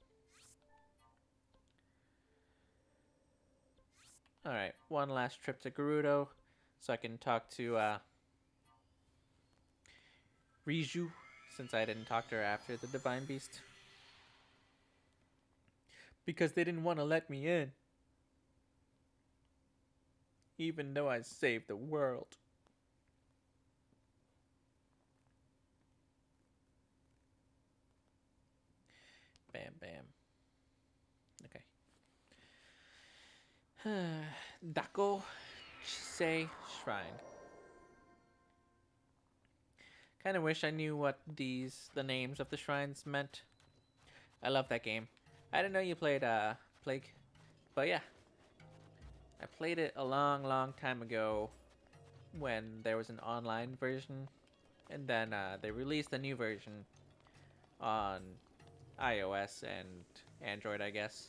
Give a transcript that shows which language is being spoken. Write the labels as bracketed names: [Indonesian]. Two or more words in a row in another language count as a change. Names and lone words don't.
[English] Alright, one last trip to Gerudo, so I can talk to Riju, since I didn't talk to her after the Divine Beast. Because they didn't want to let me in. Even though I saved the world. Bam, bam. Okay. Dako Chisei Shrine. Kind of wish I knew what the names of the shrines meant. I love that game. I didn't know you played Plague, but yeah. I played it a long, long time ago when there was an online version, and then they released a new version on iOS and Android, I guess.